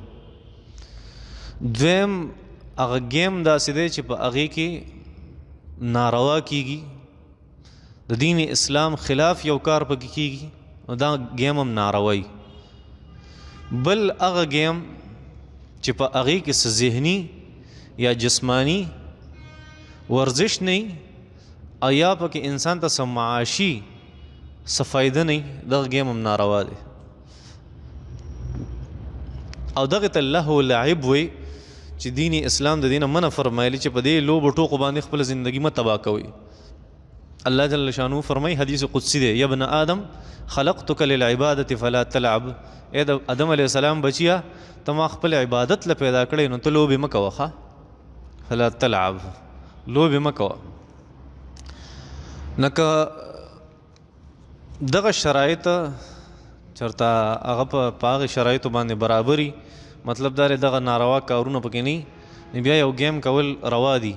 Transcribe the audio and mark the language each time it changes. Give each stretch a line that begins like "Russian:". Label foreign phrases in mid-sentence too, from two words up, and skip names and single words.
Pashto: دویم هغه گیم داسې دی چې په هغې کې ناروا کیږي د دین اسلام خلاف یو کار پکې کیږي نو دا گیم هم ناروی بل هغه گیم چې په هغې کې څه ذهني یا جسمانی ورزش نه او یا پکې انسان ته څه معاشي څه فایده نه دغه گیم هم ناروا دی او دغه ته
Arabic: لهو لعب
Pashto: وی چې دین اسلام د دینه منع فرمایلی چې په دې لوبو ټوکو باندې خپل زندگی مه تباه کوئ
Arabic: الله جل شانو
Pashto: فرمای حدیث قدسی دی
Arabic: یا ابن آدم خلقتک للعبادة فلا تلعب
Pashto: اے د آدم
Arabic: علیہ السلام
Pashto: بچیا ته ما خپل عبادت له پیدا کړی نو ته لوبې مه کوه ښه
Arabic: فلا تلعب
Pashto: لوبې مه کوه نه که دغه شرایط چرته هغه په هغه شرایطو باندې برابري، مطلب دا دغه ناروا کارونه پکې نه، بیا یو گیم کول روا دي.